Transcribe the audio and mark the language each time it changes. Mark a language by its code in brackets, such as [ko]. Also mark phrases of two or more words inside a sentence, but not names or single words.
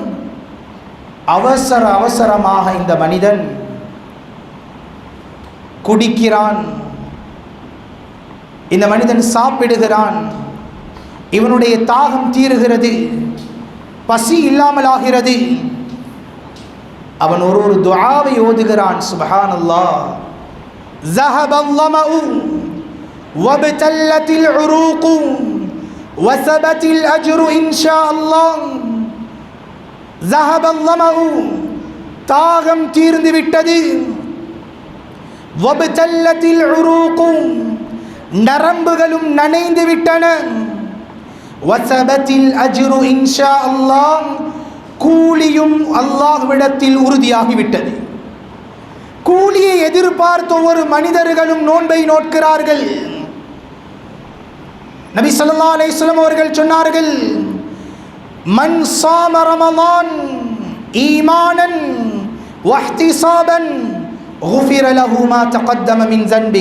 [ta] அவசரமாக இந்த மனிதன் குடிக்கிறான், இந்த மனிதன் சாப்பிடுகிறான், இவனுடைய தாகம் தீருகிறது, பசி இல்லாமல் ஆகிறது. அவன் ஒரு துஆவை ஓதுகிறான். சுப்ஹானல்லாஹ். [ar] ذهب الظمأ وابتلت العروق وثبت الأجر إن شاء الله. ذهب الظمأ, [ta] தாகம் தீர்ந்து விட்டது. [ar] وابتلت العروق, [ta] நரம்புகளும் நனைந்து விட்டன. [ar] وثبت الأجر إن شاء الله, [ta] கூலியும் அல்லாஹ்விடத்தில் உறுதியாகிவிட்டது. கூலியை எதிர்பார்த்து ஒவ்வொரு மனிதர்களும் நோன்பை நோட்கிறார்கள். [ar] نبي صلى الله عليه وسلم [ta] அவர்கள் சொன்னார்கள், [ar] من صام رمضان إيمانا واحتسابا غفر له ما تقدم من ذنبه.